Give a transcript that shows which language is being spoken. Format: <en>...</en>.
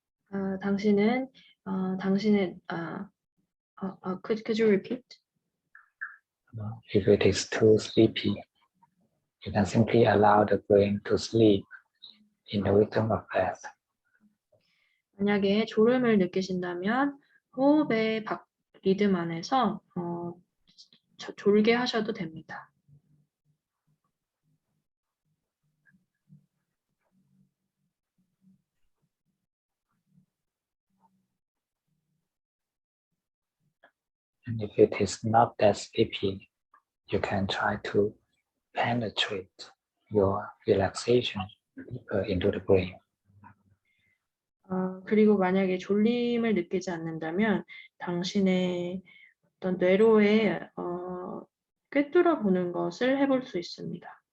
<en>Could you repeat? If it is too sleepy, you can simply allow the brain to sleep in the rhythm of breath.</en> <ko>만약에 졸음을 느끼신다면 호흡의 리듬 안에서 졸게 하셔도 됩니다.</ko> <en>And if it is not that sleepy, you can try to penetrate your relaxation deeper into the brain.</en> <ko>그리고 만약에 졸림을 느끼지 않는다면 당신의 어떤 뇌로에 꿰뚫어 보는 것을 해볼 수 있습니다.</ko>